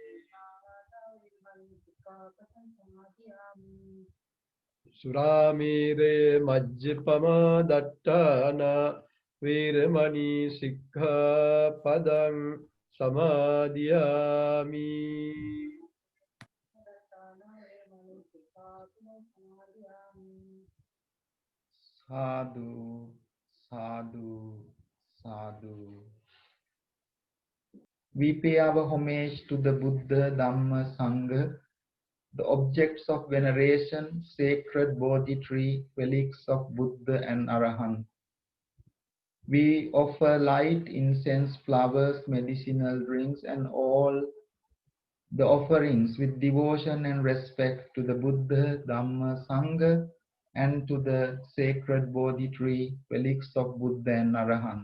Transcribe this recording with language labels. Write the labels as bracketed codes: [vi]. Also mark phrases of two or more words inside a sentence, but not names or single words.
[pi] Suramire majjapama dattana vīramani sikkhapadam samadhiyāmi. Sadhu, sadhu, sadhu. [en] We pay our homage to the Buddha, Dhamma, Sangha, the objects of veneration, sacred Bodhi tree, relics of Buddha and Arahant. We offer light, incense, flowers, medicinal drinks, and all the offerings with devotion and respect to the Buddha, Dhamma, Sangha, and to the sacred Bodhi tree, relics of Buddha and Arahant.